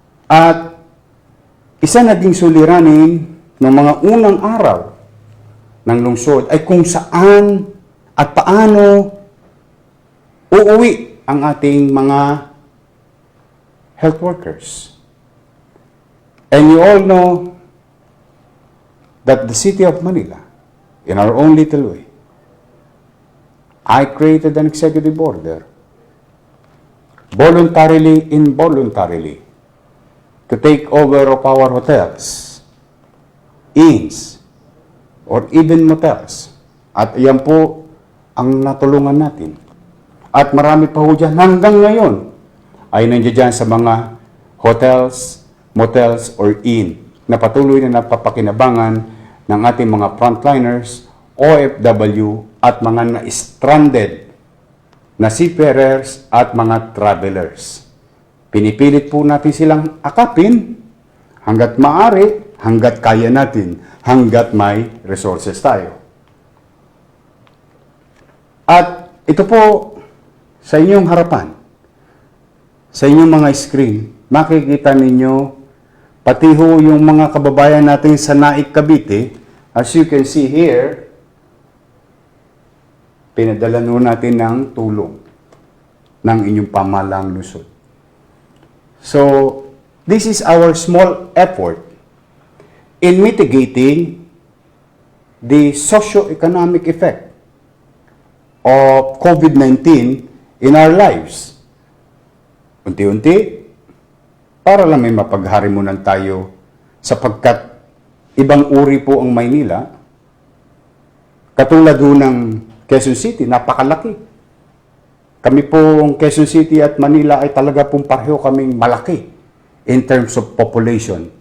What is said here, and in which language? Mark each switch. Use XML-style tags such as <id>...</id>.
<tl>At isa naging suliranin ng mga unang araw ng lungsod ay kung saan at paano uuwi ang ating mga health workers.</tl> <en>And you all know that the city of Manila, in our own little way, I created an executive order, voluntarily, involuntarily, to take over of our hotels, inns, or even motels.</en> <tl>At iyan po ang natulungan natin. At marami pa ho dyan hanggang ngayon ay nandiyan dyan sa mga hotels, motels, or inn na patuloy na napapakinabangan ng ating mga frontliners, OFW, at mga na-stranded na seafarers at mga travelers. Pinipilit po natin silang akapin hanggat maaari, hanggat kaya natin, hanggat may resources tayo. At ito po sa inyong harapan, sa inyong mga screen, makikita ninyo pati ho yung mga kababayan natin sa Naik, Cavite.</tl> <en>As you can see here,</en> <tl>pinadala ho natin ng tulong ng inyong pamahalaang lungsod.</tl> <en>So, this is our small effort in mitigating the socio-economic effect of COVID-19 in our lives.</en> <tl>Unti-unti, para lang may mapagharimunan tayo sapagkat ibang uri po ang Maynila. Katulad ho ng Quezon City, napakalaki. Kami pong Quezon City at Manila ay talaga pong pareho kaming malaki</tl> <en>in terms of population.</en>